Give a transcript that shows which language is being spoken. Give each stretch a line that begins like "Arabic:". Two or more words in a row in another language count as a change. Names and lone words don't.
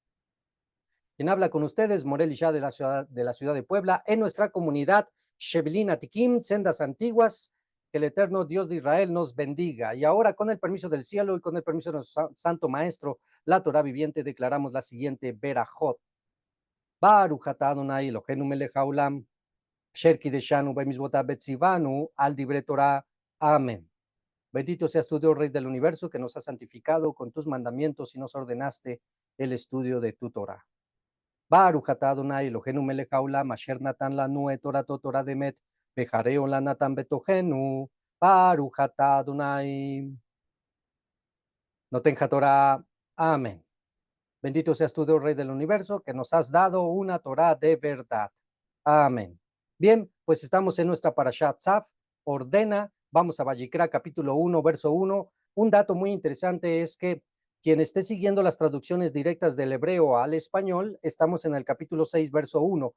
Spanish: Quien habla con ustedes, Morel Isha de la ciudad de Puebla, en nuestra comunidad Shevilin Atikim, Sendas Antiguas, que el eterno Dios de Israel nos bendiga. Y ahora, con el permiso del cielo y con el permiso de nuestro Santo Maestro, la Torah viviente, declaramos la siguiente verajot.
Hebrew: ברוך אתה אדוני אלוהינו מלך העולם, אשר קדשנו במצוותיו וציוונו על דברי תורה.
Spanish: Amén. Bendito seas tú, Dios, Rey del universo, que nos has santificado con tus mandamientos y nos ordenaste el estudio de tu Torah.
Hebrew: ברוך אתה אדוני אלוהינו מלך העולם, אשר נתן לנו את תורתו תורת אמת, וחיי עולם נטע בתוכנו. ברוך אתה אדוני. נותן תורה.
Spanish: Amén. Bendito seas tú, Dios, Rey del universo, que nos has dado una Torah de verdad. Amén. Bien, pues estamos en nuestra parashat Tzaf, ordena, vamos a Vayikra, capítulo 1, verso 1. Un dato muy interesante es que quien esté siguiendo las traducciones directas del hebreo al español, estamos en el capítulo 6, verso 1.